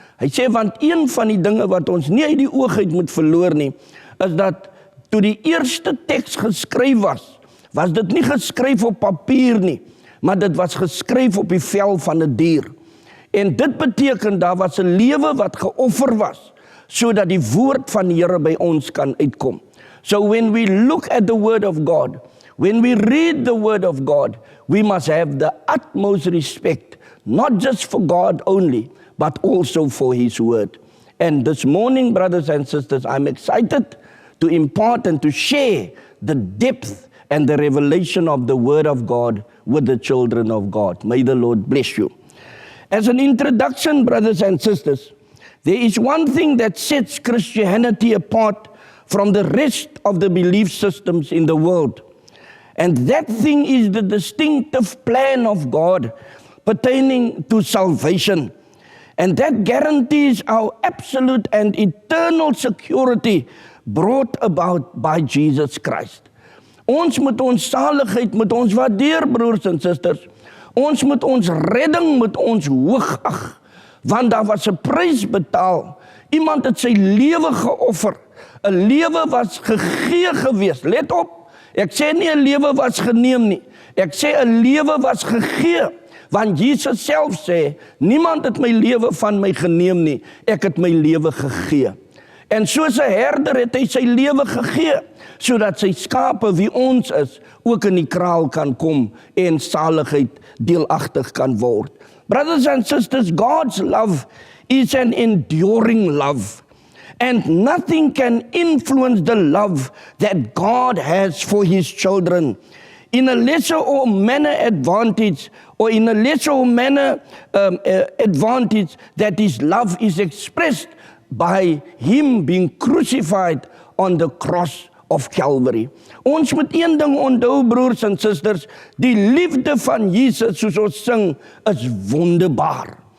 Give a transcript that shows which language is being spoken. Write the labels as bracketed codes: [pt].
[af] Hy sê, want een van die dinge wat ons nie uit die oog uit moet verloor nie, is dat toe die eerste teks geskryf was dit nie geskryf op papier nie, maar dit was geskryf op die vel van 'n dier. En dit beteken, daar was 'n lewe wat geoffer was, sodat die woord van die Here by ons kan uitkom. [en] So when we look at the word of God, when we read the word of God, we must have the utmost respect, not just for God only, but also for His word. And this morning, brothers and sisters, I'm excited to impart and to share the depth and the revelation of the word of God with the children of God. May the Lord bless you. As an introduction, brothers and sisters, there is one thing that sets Christianity apart from the rest of the belief systems in the world. And that thing is the distinctive plan of God pertaining to salvation. And that guarantees our absolute and eternal security brought about by Jesus Christ. [af] Ons moet ons saligheid met ons waardeer, broers en susters. Ons moet ons redding met ons hoog ag, want daar was 'n prys betaal. Iemand het sy lewe geoffer. 'n Lewe was gegee gewees. Let op, ek sê nie 'n lewe was geneem nie. Ek sê 'n lewe was gegee. Want Jesus self sê, niemand het my lewe van my geneem nie. Ek het my lewe gegee. En soos 'n herder het hy sy lewe gegee, sodat sy skape, wie ons is, ook in die kraal kan kom en saligheid deelagtig kan word. [en] Brothers and sisters, God's love is an enduring love. And nothing can influence the love that God has for His children. In a lesser or manner advantage, or in a lesser or manner advantage, that His love is expressed by Him being crucified on the cross of Calvary. [af] Ons moet een ding onthou, broers en susters, die liefde van Jesus, soos ons sing, is wonderbaar.